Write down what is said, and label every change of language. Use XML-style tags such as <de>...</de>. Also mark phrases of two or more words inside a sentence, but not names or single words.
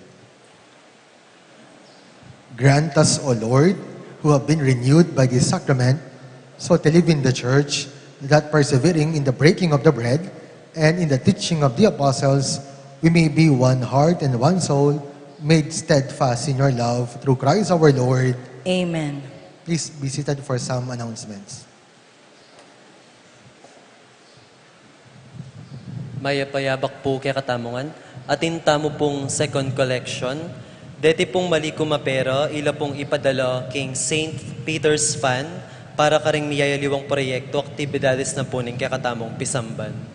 <en>Grant us, O Lord, who have been renewed by this sacrament, so to live in the church, that persevering in the breaking of the bread and in the teaching of the apostles, we may be one heart and one soul, made steadfast in your love through Christ our Lord. Amen. Please be seated for some announcements.</en> <pam>Mayapayabak po kay katamungan, atin tamo pong</pam> <en>second collection,</en> <pam>deti pong mali kumapera, ila pong ipadala king St. Peter's Fan, para karing miyayaliwang proyekto, aktibidades na po ning kay katamong pisamban.</pam>